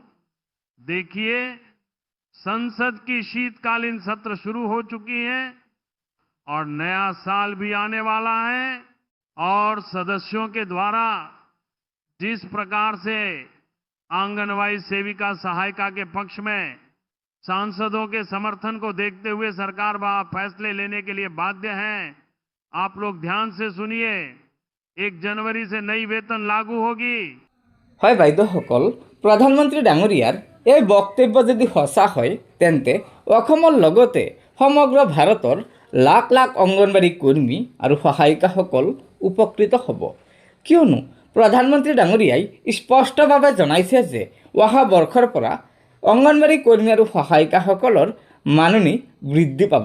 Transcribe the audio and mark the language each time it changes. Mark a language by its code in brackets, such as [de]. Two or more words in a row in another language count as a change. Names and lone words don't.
[hi] देखिए, संसद की शीतकालीन सत्र शुरू हो चुकी है और नया साल भी आने वाला है और सदस्यों के द्वारा जिस प्रकार से आंगनवाड़ी सेविका सहायिका के पक्ष में सांसदों के समर्थन को देखते हुए सरकार फैसले लेने के लिए बाध्य है। आप लोग ध्यान से सुनिए, 1 जनवरी से नई वेतन लागू होगी। [as] হয় বাইদেউসকল, প্ৰধানমন্ত্ৰী ডাঙৰীয়াৰ এই বক্তব্য যদি সঁচা হয় তেন্তে অসমৰ লগতে সমগ্ৰ ভাৰতৰ লাখ লাখ অংগনবাড়ী কৰ্মী আৰু সহায়িকাসকল উপকৃত হ'ব। কিয়নো প্ৰধানমন্ত্ৰী ডাঙৰীয়াই স্পষ্টভাৱে জনাইছে যে অহা বৰ্ষৰ পৰা অংগনবাড়ী কৰ্মী আৰু সহায়িকাসকলৰ মাননি বৃদ্ধি পাব।